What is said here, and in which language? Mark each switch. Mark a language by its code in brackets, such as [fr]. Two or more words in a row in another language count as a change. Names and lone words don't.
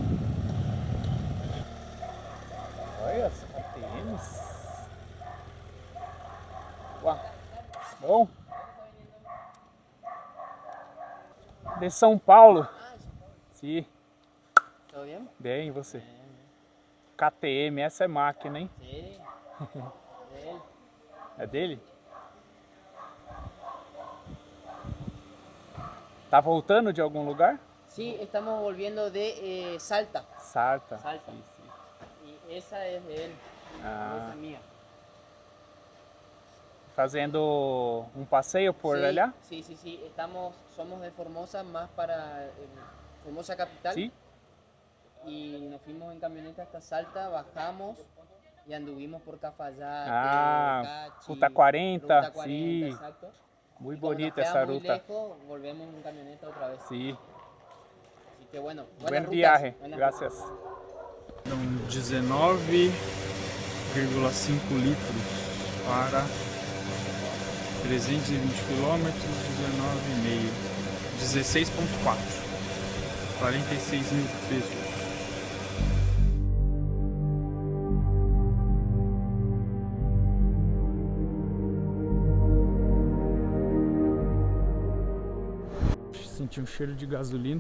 [pt] Olha as ATMs. Uau. Bom. De São Paulo. Sim. [es] ¿Todo bien? [pt] Bem, e você? KTM, essa é máquina, hein? [es] Sí. De él. [pt] É dele? Tá voltando de algum lugar? [es] Sí, estamos volviendo de Salta. Salta. Salta. [pt] Sim, sim. [es] Y esa es de él. Ah. Esa es mía. [pt] Fazendo um passeio por [es] Sí, allá? sí, sí, sí. Somos de Formosa, más para Formosa capital. [pt] Sim. [es] Y nos fuimos en camioneta hasta Salta, bajamos y anduvimos por Cafayate, Ah, Cachi, Ruta 40, Ruta 40, sí. exacto. [pt] Muito [es] Y como [pt] bonita [es] nos [pt] essa [es] queda muy [pt] ruta. [es] lejos, volvemos en camioneta otra vez. [pt] Sim. [es] Así que bueno, Buen buenas rutas, viaje. buenas Gracias. [pt] Então, 19,5 litros para 320 km, 19,5. 16,4. 46 mil pesos. Senti um cheiro de gasolina.